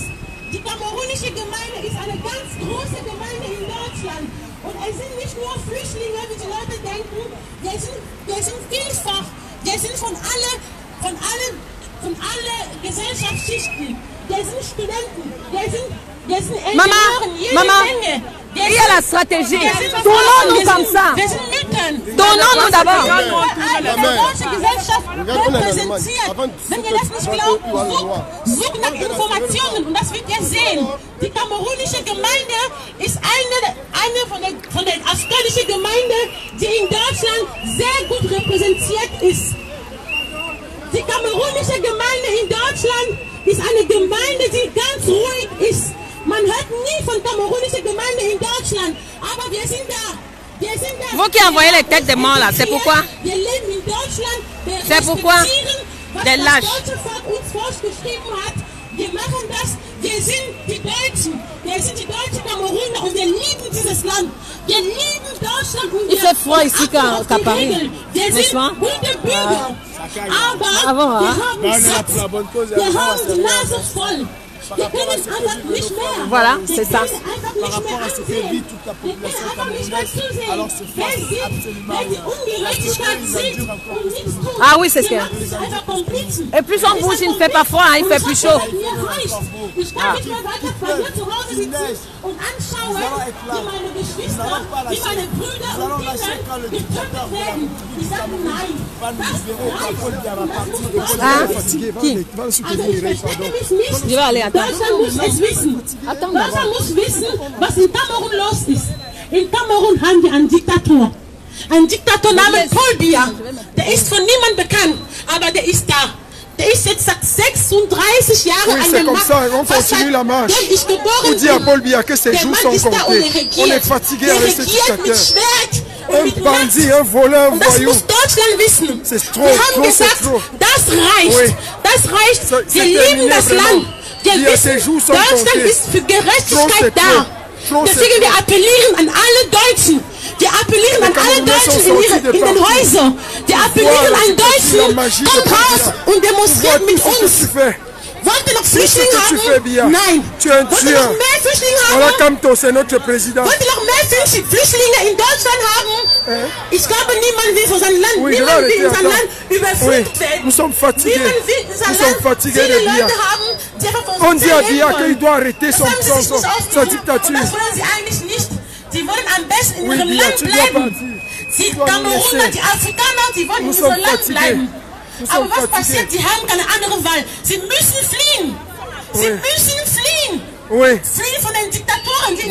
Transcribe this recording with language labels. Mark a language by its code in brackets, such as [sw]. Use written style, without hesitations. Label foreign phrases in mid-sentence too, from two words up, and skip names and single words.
[de] Die kamerunische Gemeinde ist eine ganz große Gemeinde in Deutschland. Und es sind nicht nur Flüchtlinge, wie die Leute denken. Wir sind vielfach. Wir sind von alle Gesellschaftsschichten. Wir sind Studenten. Wir sind Ingenieure. [fr] Maman, il y a la stratégie. Donnons-nous comme ça. [de] Wir sind Müttern. [fr] Donnons-nous d'abord. [de] Eine deutsche Gesellschaft repräsentiert. Wenn ihr das nicht glaubt, sucht nach Informationen und das wird ihr sehen. Die kamerunische Gemeinde ist eine von der apostolischen Gemeinde, die in Deutschland sehr gut repräsentiert ist. Die kamerunische Gemeinde in Deutschland ist eine Gemeinde, die ganz ruhig ist. Man hört nie von kamerunischer Gemeinde in Deutschland, aber wir sind da. [fr] Vous qui envoyez les têtes des morts là, c'est pourquoi? [de] Wir leben in Deutschland. [fr] C'est pourquoi? Des lâches. [de] Wir machen das, wir sind die Deutschen Kameruner und wir lieben dieses Land. Wir lieben Deutschland und [fr] il fait froid ici qu'à Paris. [de] Wir sind gute Bürger. Aber wir haben die Nase voll. Wir können einfach nicht mehr. [fr] Voilà, c'est ça. Par rapport à ce que vit toute la population camerounaise, alors ce fait absolument rien. Ah oui, c'est ce que... Et plus on bouge, il ne fait pas froid, hein, il fait plus chaud. Ah. Qui? Je vais aller, attends. [de] Deutschland muss es wissen. Deutschland muss wissen, was in Kamerun los ist. In Kamerun haben wir einen Diktator. Ein Diktator namens Paul Biya. Der ist von niemandem bekannt, aber der ist da. Der ist jetzt seit 36 Jahren an der Macht. [fr] Ça, on continue la marche. On dit à Paul Biya que ses jours sont comptés. On est fatigué avec ce dictateur. Un bandit, un voleur, un voyou. C'est trop, c'est trop. [de] Das reicht. Das reicht. Wir lieben das Land. Wir wissen, Deutschland ist für Gerechtigkeit da. Deswegen wir appellieren an alle Deutschen. Wir appellieren an alle Deutschen in den Häusern. Wir appellieren an Deutschen, kommt raus und demonstriert mit uns. Wollt ihr noch Flüchtlinge haben? Nein. [fr] Tu es un [de] Wollt ihr noch mehr Flüchtlinge haben? [fr] Voilà, Kamto, c'est notre président. [de] Wollt ihr noch mehr Flüchtlinge in Deutschland haben? Ich glaube, niemand will für sein Land, niemand will in sein Land überflutet werden. [fr] Nous sommes fatigués. [de] Niemand will in sein [fr] Nous sommes fatigués de Biya. On dit à Biya qu'il doit arrêter sa dictature. [de] Das wollen sie eigentlich nicht. Sie wollen am besten in ihrem Land bleiben. Die Kameruner, die Afrikaner, die wollen in ihrem Land bleiben. Aber was passiert? Sie haben keine andere Wahl. Sie müssen fliehen. Sie müssen fliehen. [fr] Oui. [de] Fliehen von den Diktatoren, die